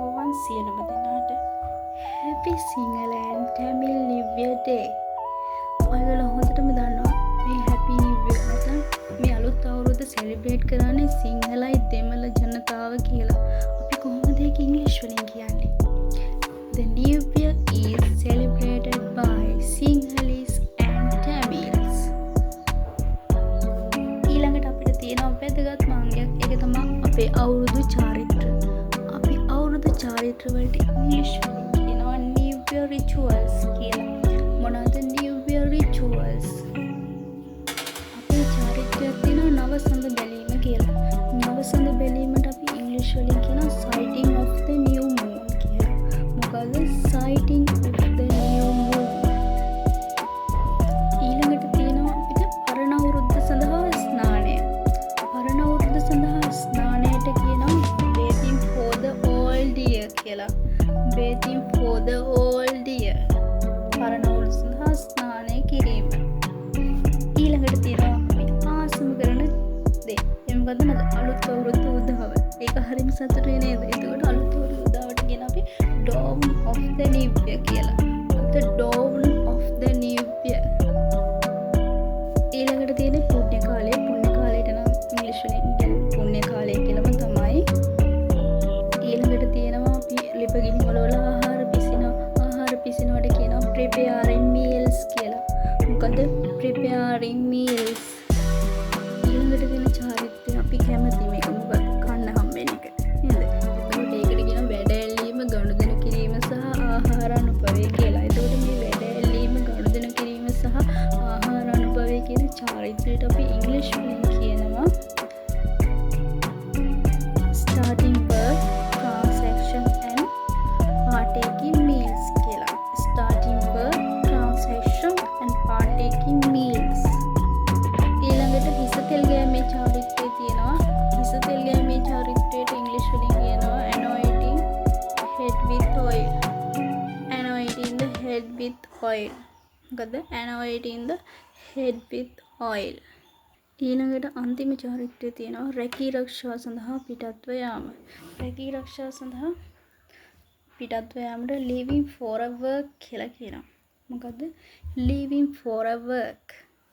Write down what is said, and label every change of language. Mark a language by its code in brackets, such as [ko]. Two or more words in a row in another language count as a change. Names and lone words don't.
[si] සියලුම දෙනාට [en] Happy Sinhala and Tamil New Year Day. [si] ඔයගොල්ලෝ හොඳටම දන්නවා මේ [en] Happy New Year [si] නැත්නම් මේ අලුත් අවුරුද්ද සෙලිබ්‍රේට් කරන්නේ සිංහලයි දෙමළ ජනතාව කියලා. අපි කොහොමද ඒක ඉංග්‍රීසි වලින් කියන්නේ? [en] The New Year is celebrated by Sinhalese and Tamils. [si] ඊළඟට අපිට තියෙන වැදගත් මාංගයක් ඒක තමයි අපේ අවුරුදු චාරිත්‍ර. අපි අවුරුදු චාරිත්‍ර වලට ඉංග්‍රීසි වලින් කියනවා [en] New Year rituals [si] කියලා. [en] මොනවද New Year rituals? [si] අපේ චාරිත්‍රයක් තියෙනවා නවසඳ බැලීම කියලා. නවසඳ බැලීමට අපි ඉංග්‍රීසි වලින් කියනවා [en] sighting of the new moon [si] කියලා. [en] මොකද sighting of the new moon. [si] ඊළඟට තියෙනවා අපිට පරණ අවුරුද්ද සඳහා ස්නානය. පරණ අවුරුද්ද සඳහා ස්නානයට කියනවා [en] bathing for the old year [si] කියලා. [en] bathing for the old year. [si] පරණ අවුරුද්ද සඳහා ස්නානය කිරීම. ඊළඟට තියෙනවා අපි ආසම කරන දේ. ඒ මොකද්ද නේද? අලුත් අවුරුද්ද උදාව. ඒක හරිම සතුටුයි නේද? ඒකට අලුත් අවුරුද්ද උදාවට කියන අපි [en] dawn of the new year [si] කියලා. [en] the dawn of the new year. [si] ඊළඟට තියෙන පුණ්‍ය කාලය. පුණ්‍ය කාලයට නම් ඉංග්‍රීසි වලින් කියන්නේ පුණ්‍ය කාලය කියලාම තමයි. ඊළඟට තියෙනවා අපි ලිපගිනි වල ආහාර පිසිනවට කියනවා [en] preparing meals [si] කියලා. [en] මොකද preparing meals. [si] ඊළඟට තියෙන චාරිත්‍රය අපි කැමති මේක මොකද කන්න හම්බෙන එක නේද? එතකොට ඒකට කියනවා වැඩ ඇල්ලීම ගනුදෙනු කිරීම සහ ආහාර අනුභවය කියලා. එතකොට මේ වැඩ ඇල්ලීම ගනුදෙනු කිරීම සහ ආහාර අනුභවය කියන චාරිත්‍රයට අපි ඉංග්‍රීසි වලින් කියනවා [en] starting work, transaction and partaking meals [si] කියලා. [en] starting work, transaction and partaking meals. [si] ඊළඟට හිස තෙල් ගෑමේ චාරිත්‍රය තියෙනවා. හිස තෙල් ගෑමේ චාරිත්‍රයට ඉංග්‍රීසි වලින් කියනවා [en] anointing head with oil. anointing the head with oil. මොකද anointing the head with oil. [si] ඊළඟට අන්තිම චාරිත්‍රය තියෙනවා රැකී ආරක්ෂාව සඳහා පිටත්ව යාම. රැකී ආරක්ෂාව සඳහා පිටත්ව යාමට [en] leaving for a work [si] කියලා කියනවා. [en] මොකද්ද leaving for a work?